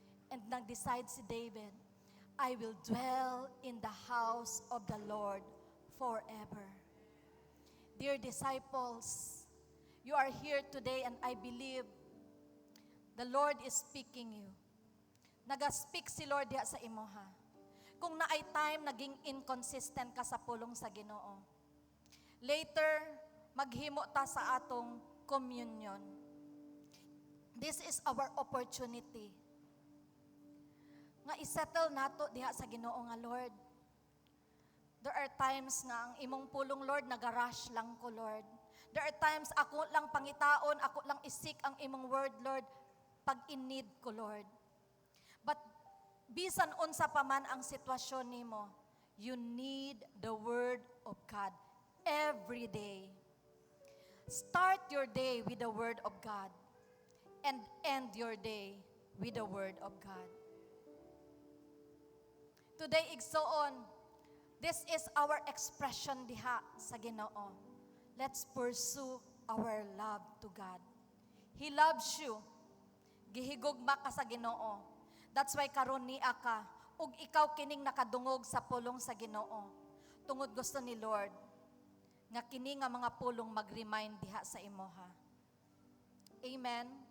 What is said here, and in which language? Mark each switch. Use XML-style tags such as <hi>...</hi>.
<en>And</en> <ceb>nag-decide si David,</ceb> <en>I will dwell in the house of the Lord forever. Dear disciples, you are here today and I believe the Lord is speaking you.</en> <ceb>Naga-speak si Lord diha sa imo, ha. Kung naay time naging inconsistent ka sa pulong sa Ginoo. Later, maghimo ta sa atong communion.</ceb> <en>This is our opportunity.</en> <ceb>Nga isettle nato diha sa Ginoo nga, Lord.</ceb> <en>There are times</en> <ceb>nga ang imong pulong, Lord, nagarush lang ko, Lord. There are times ako lang pangitaon, ako lang isik ang imong word, Lord, pag in-need ko, Lord.</ceb> <en>But</en> <ceb>bisan unsa pa man ang sitwasyon nimo,</ceb> <en>you need the Word of God every day. Start your day with the Word of God and end your day with the Word of God. Today,</en> <ceb>igsoon,</ceb> <en>this is our expression diha sa Ginoo. Let's pursue our love to God. He loves you.</en> <ceb>Gihigugma ka sa Ginoo. That's why karon niya ka, ug ikaw kining nakadungog sa pulong sa Ginoo. Tungod gusto ni Lord, nga kini nga mga pulong mag-remind diha sa imo, ha. Amen.</ceb>